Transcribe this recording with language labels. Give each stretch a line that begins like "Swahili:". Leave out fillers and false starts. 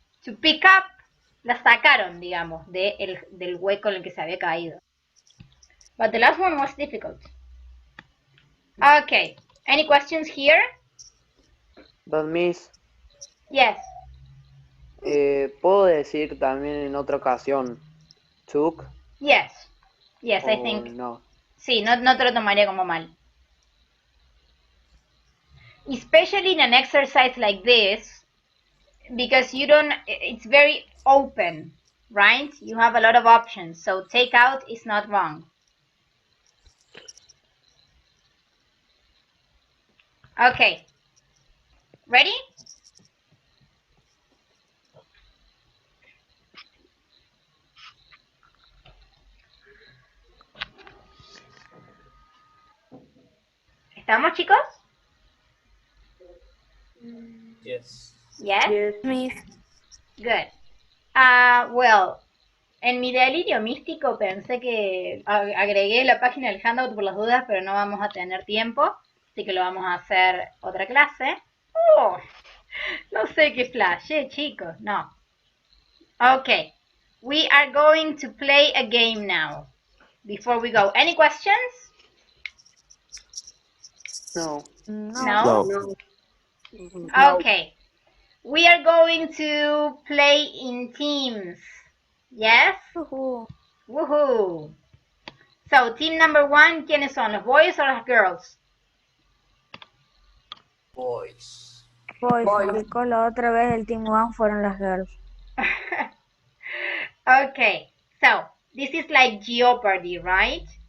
English: To pick up,
Spanish: la sacaron, digamos, del hueco en el que se había caído.
English: But the last one was difficult. Okay, any questions here? That means... Yes.
Spanish: ¿Puedo decir también en otra ocasión took?
English: Yes. Yes, I think. No.
Spanish: Sí, no te lo tomaría como mal.
English: Especially in an exercise like this, because it's very open, right? You have a lot of options, so take out is not wrong. Okay. Ready?
Spanish: ¿Estamos, chicos?
English: Yes. Yes? Yes, miss. Good. Well,
Spanish: en mi delirio místico pensé que agregué la página del handout por las dudas, pero no vamos a tener tiempo, así que lo vamos a hacer otra clase. Oh, no sé qué flash, chicos, no.
English: Okay, we are going to play a game now. Before we go, any questions? No. No? No. Okay. We are going to play in teams. Yes? Woohoo. So, team number 1,
Spanish: ¿quiénes son? ¿Los boys o las girls?
English: Boys.
Spanish: Boys, porque la otra vez el Team One fueron las girls.
English: Okay, so this is like Jeopardy, right?